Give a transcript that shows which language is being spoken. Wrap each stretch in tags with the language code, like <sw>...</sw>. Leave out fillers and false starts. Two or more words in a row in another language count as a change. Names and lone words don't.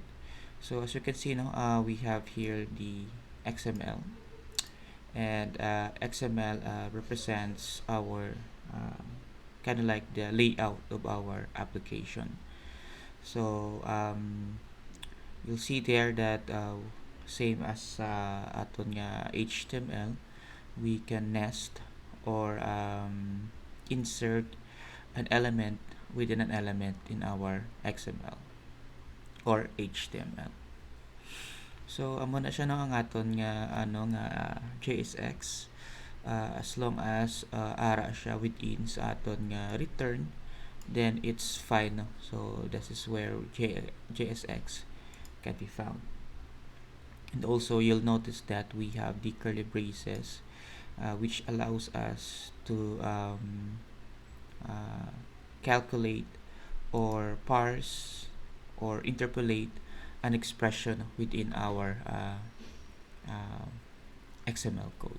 <en>So as you can see now, we have here the XML, and XML represents our kind of like the layout of our application. So you'll see there that same as</en> <hil>aton nga</hil> <en>HTML, we can nest or insert an element within an element in our XML or HTML.</en> <hil>So amo na siya no ang aton nga JSX,</hil> <en>as long as</en> <hil>ara siya</hil> <en>within</en> <hil>sa aton nga</hil> <en>return, then it's fine, no? So this is where JSX can be found. And also you'll notice that we have the curly braces, which allows us to calculate or parse or interpolate an expression within our uh, XML code.</en>